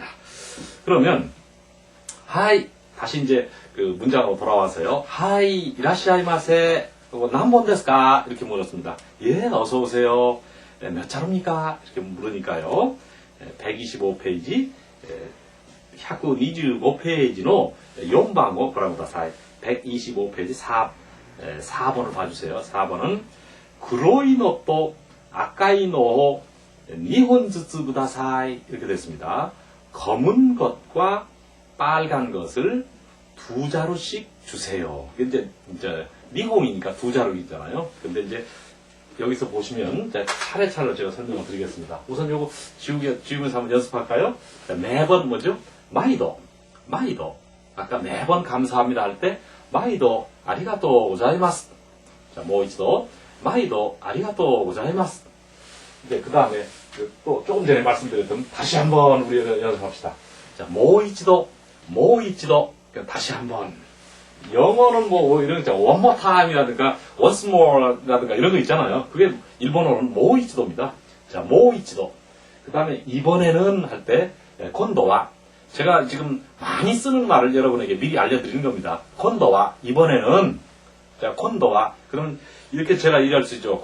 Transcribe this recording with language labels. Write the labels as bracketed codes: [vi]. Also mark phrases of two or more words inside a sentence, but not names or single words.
[ko] 그러면 하이 다시 이제 그 문장으로 돌아와서요. [ja] はい いらっしゃいませ 何本 ですか [ko] 이렇게 물었습니다. 예 어서 오세요. 몇 자루입니까? 이렇게 물으니까요. [ja] 125ページ 125ページの 4番を ご覧ください. [ko] 125페이지 4번을 봐주세요. [ja] 4번은 黒いのと赤いのを 2本ずつください. [ko] 이렇게 됐습니다. 검은 것과 빨간 것을 2자루씩 주세요. 이제 니홍이니까 2자루이잖아요. 근데 이제 여기서 보시면 차례차례로 제가 설명을 드리겠습니다. 우선 요거 지우면서 한번 연습할까요? 자, 매번 뭐죠? 마이도. 아까 매번 감사합니다 할 때 [ja] 毎度 ありがとう ございます. [ko] 자, 뭐 [ja] 一度 毎度 ありがとう ございます. [ko] 이제 그 다음에 또 조금 전에 말씀드렸던 다시 한번 우리 연습합시다. 자, 모이치도 다시 한번. 영어는 뭐 이런 거 [en] one more time [ko] 이라든가 [en] once more [ko] 라든가 이런 거 있잖아요. 그게 일본어로는 모이치도입니다. 자, 모이치도. 그 다음에 이번에는 할 때 콘도와 제가 지금 많이 쓰는 말을 여러분에게 미리 알려드리는 겁니다. 콘도와 이번에는 자 콘도와 그럼 이렇게 제가 얘기할 수 있죠.